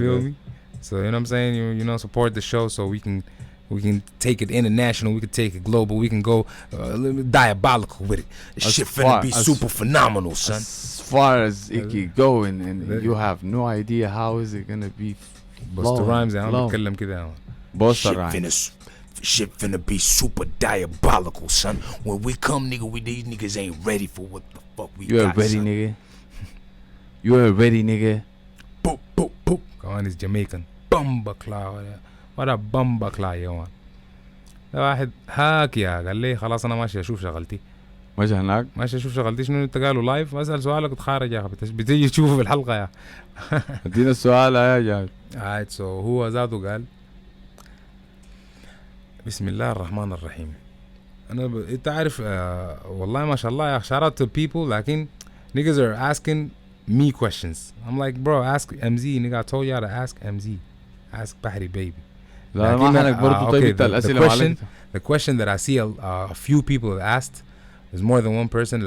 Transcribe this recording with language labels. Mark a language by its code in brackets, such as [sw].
[en] You feel me? So, you know what I'm saying? You know, support the show so we can take it international. We can take it global. We can go diabolical with it. This shit finna be super phenomenal, son. As far as it can go, and you have no idea how is it gonna be. [ar] Busta Rhymes يا عم بتكلم كده يا عم. [en] Busta Rhymes. Shit finna be super diabolical, son. When we come, nigga, these niggas ain't ready for what the fuck we you got, ain't ready, son. nigga. You ain't ready, nigga. Boop, boop, boop. Come on, he's Jamaican. Bumba Cloud. What a bumba Cloud [ar] يا مان. واحد هاك يا قال لي خلاص انا ماشي اشوف شغلتي. ماشي هناك؟ ماشي اشوف شغلتي شنو انت قالوا لايف؟ اسال سؤالك وتخارج يا اخي بتيجي تشوفه في الحلقه يا. ادينا السؤال يا جاي. [en] alright so [ar] هو ذاته قال بسم الله الرحمن الرحيم. انت عارف والله ما شاء الله يا [en] shout out to people [ar] لكن [en] niggas are asking me questions. I'm like bro ask MZ nigga. I told y'all to ask MZ. Ask Bahri baby. [ar] لا ما حنك برضو طيب انت الاسئله معلش. [en] The question that I see a few people have asked is more than one person.